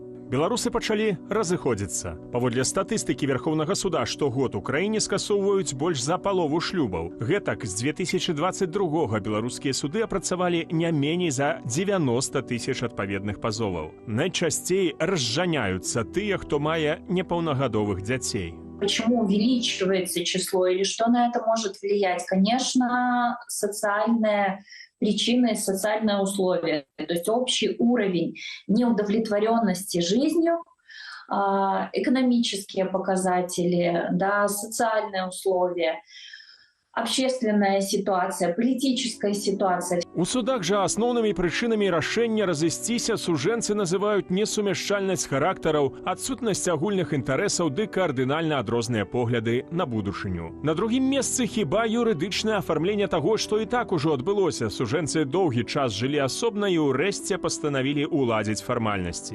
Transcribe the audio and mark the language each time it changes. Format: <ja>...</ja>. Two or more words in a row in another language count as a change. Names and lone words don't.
<be>Беларусы пачалі разыходзіцца. Паводле статыстыкі Верховнага суда штогод у краіне скасоўваюць больш за палову шлюбаў. Гэтак з 2022 беларускія суды апрацавалі не меней за 90 тысяч адпаведных пазоваў. Найчасцей разжаняюцца тыя, хто мае непаўнагадовых дзяцей.</be> <ru>Почему увеличивается число или что на это может влиять? Конечно, социальные причины, социальные условия. То есть общий уровень неудовлетворенности жизнью, экономические показатели, да, социальные условия, общественная ситуация, политическая ситуация.</ru> <be>У судах жа асноўнымі прычынамі рашэння разысціся сужэнцы называюць несумяшчальнасць характараў, адсутнасць агульных інтарэсаў ды кардынальна адрозныя погляды на будучыню. На другім месцы хіба юрыдычнае афармленне таго, што і так ужо адбылося. Сужэнцы доўгі час жылі асобна і ўрэшце пастанавілі уладзіць фармальнасці.</be>